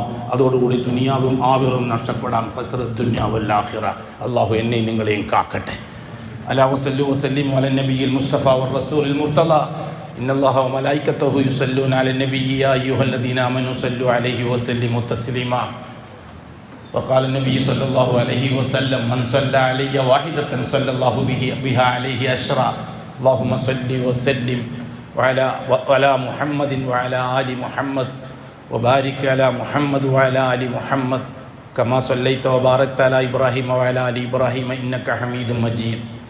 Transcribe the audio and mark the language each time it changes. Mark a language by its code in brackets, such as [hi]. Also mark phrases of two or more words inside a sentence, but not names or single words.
[ml] അതോടുകൂടി ദുനിയാവും ആഖിറവും നഷ്ടപ്പെടാം. [ar] خسرت الدنيا والآخرة. [ml] അല്ലാഹു എന്നെയും നിങ്ങളെയും കാക്കട്ടെ. [ar] ألا وصلوا وسلموا على النبي المصطفى والرسول المرتضى. إن الله وملائكته يصلون على النبي يا أيها الذين آمنوا صلوا عليه وسلموا تسليما. وقال النبي صلى الله عليه وسلم من صلى علي واحدة صلى الله بها عليه عشرا. اللهم صل وسلم وعلى محمد وعلى آل محمد وبارك على محمد وعلى آل محمد كما صليت وباركت على إبراهيم وعلى آل إبراهيم إنك حميد مجيد.